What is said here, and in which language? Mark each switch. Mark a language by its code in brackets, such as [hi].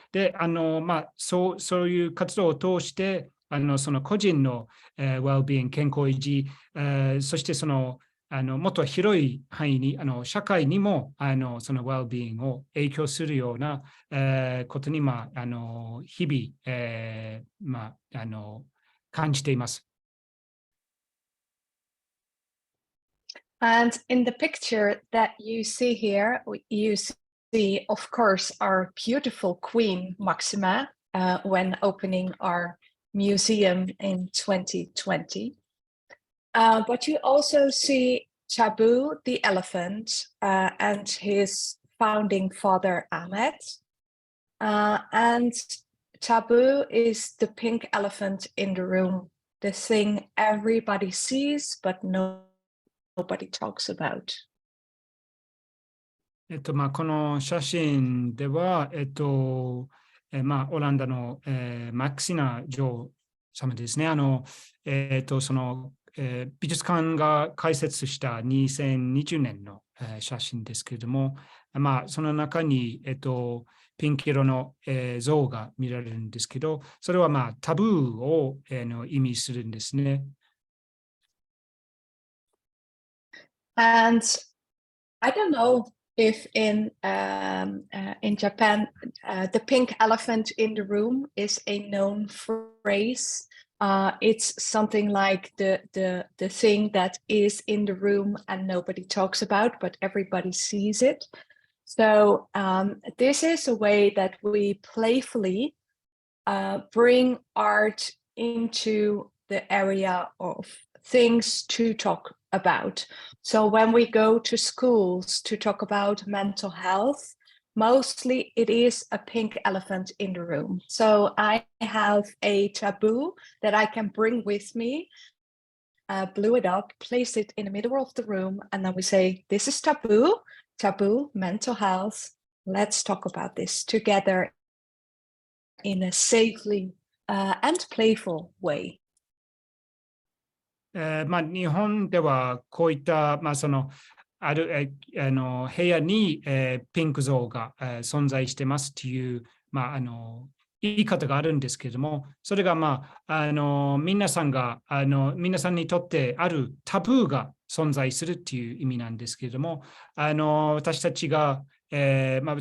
[ja] で、そういう活動を通して、その個人の、well-being 健康維持、そしてそのもっと広い範囲に社会にもその well-being を影響するような、ことに日々、感じています。 [en] And in the picture that you see here, you see, of course, our beautiful Queen Maxima when opening our museum in 2020. But you also see Taboo the elephant and his founding father Ahmed. And taboo is the pink elephant in the room, the thing everybody sees but nobody talks about. [ja] この写真では、オランダの、マクシナ女王様ですね。美術館が開設した2020年の、写真ですけれども、その中に、ピンク色の、像が見られるんですけど、それはタブーを、意味するんですね。 [en] And I don't know if in Japan, the pink elephant in the room is a known phrase. It's something like the thing that is in the room and nobody talks about, but everybody sees it. So this is a way that we playfully bring art into the area of things to talk about. So when we go to schools to talk about mental health, mostly it is a pink elephant in the room. So I have a taboo that I can bring with me, blew it up, place it in the middle of the room, and then we say, this is taboo, mental health. Let's talk about this together in a safely and playful way. [ja] 日本ではこういった、ある部屋に、ピンク像が、存在してますという、言い方があるんですけれども、それが、皆さんにとってあるタブーが存在するという意味なんですけれども、私が例え